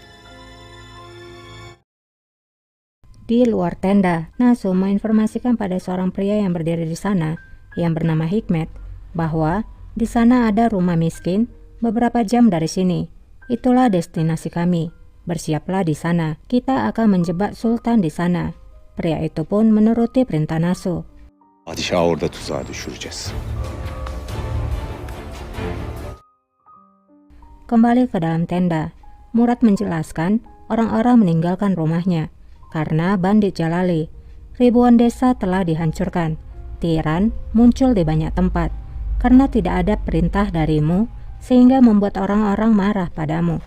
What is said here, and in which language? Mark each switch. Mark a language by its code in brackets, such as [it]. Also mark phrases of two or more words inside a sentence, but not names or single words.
[id] Di luar tenda, Nasu menginformasikan pada seorang pria yang berdiri di sana, yang bernama Hikmet, bahwa di sana ada rumah miskin beberapa jam dari sini. Itulah destinasi kami. Bersiaplah di sana. Kita akan menjebak Sultan di sana. Pria itu pun menuruti perintah Nasu. [tr] Padişahı orada tuzağa düşüreceğiz. [id] Kembali ke dalam tenda, Murad menjelaskan orang-orang meninggalkan rumahnya karena bandit Jalali. Ribuan desa telah dihancurkan. Tiran muncul di banyak tempat karena tidak ada perintah darimu, sehingga membuat orang-orang marah padamu.